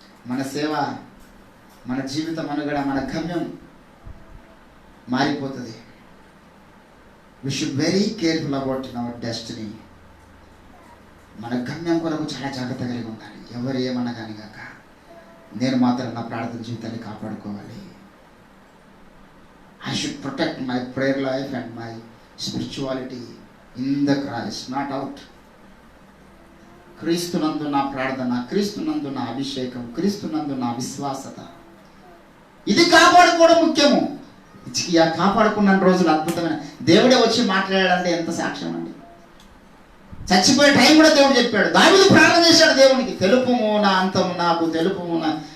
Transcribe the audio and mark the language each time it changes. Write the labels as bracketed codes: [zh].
[te] మన సేవ, మన జీవితం, మనుగడ, మన గమ్యం మారిపోతుంది. [en] We should very careful about our destiny. [te] మన గమ్యం కొరకు చాలా జాగ్రత్త కలిగి ఉండాలి. ఎవరు ఏమన్నా కానీ కాక నేను మాత్రం నా ప్రార్థన జీవితాన్ని కాపాడుకోవాలి. [en] I should protect my prayer life and my spirituality in the Christ, not out. [te] క్రీస్తునందు నా ప్రార్థన, క్రీస్తునందు నా అభిషేకం, క్రీస్తునందు నా విశ్వాసత, ఇది కాపాడుకోవడం ముఖ్యము. హిజ్కియా కాపాడుకున్న రోజులు అద్భుతమైన, దేవుడే వచ్చి మాట్లాడాడంటే ఎంత సాక్ష్యం అండి. చచ్చిపోయే టైం కూడా దేవుడు చెప్పాడు. దావీదు ప్రార్థన చేశాడు దేవునికి, తెలుపుము నా అంతము నాకు, తెలుపుము నా.